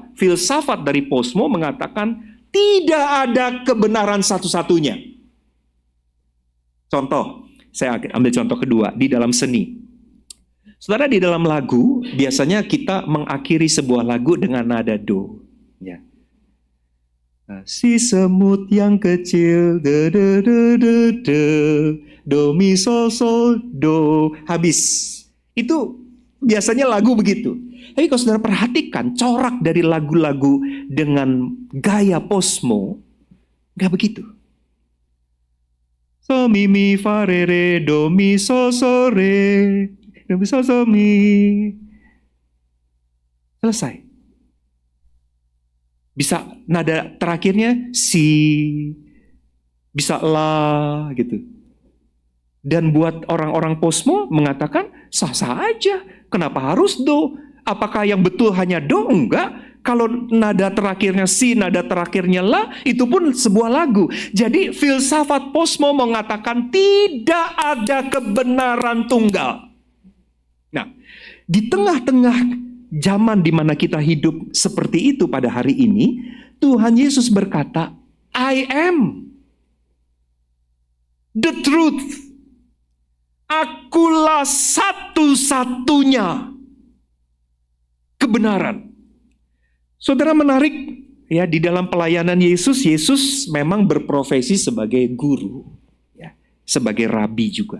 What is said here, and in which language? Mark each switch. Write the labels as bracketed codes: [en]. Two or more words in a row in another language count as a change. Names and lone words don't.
[id] Filsafat dari posmo mengatakan tidak ada kebenaran satu-satunya. Contoh, Saya ambil contoh kedua, di dalam seni. Saudara, di dalam lagu, biasanya kita mengakhiri sebuah lagu dengan nada do. Ya. Si semut yang kecil, de de de de de, do mi sol sol do, habis. Itu biasanya lagu begitu. Tapi kalau saudara perhatikan corak dari lagu-lagu dengan gaya posmo, nggak begitu. So mi mi fa re re do mi so so re do mi so so mi. Selesai. Bisa nada terakhirnya si, bisa la gitu. Dan buat orang-orang posmo mengatakan sah-sah aja. Kenapa harus do? Apakah yang betul hanya do? Enggak. Kalau nada terakhirnya si, nada terakhirnya la, itu pun sebuah lagu. Jadi filsafat posmo mengatakan tidak ada kebenaran tunggal. Nah, di tengah-tengah zaman di mana kita hidup seperti itu pada hari ini, Tuhan Yesus berkata, [en] I am the truth. [id] Akulah satu-satunya kebenaran. Saudara, menarik ya, di dalam pelayanan Yesus, Yesus memang berprofesi sebagai guru, ya, sebagai rabi juga.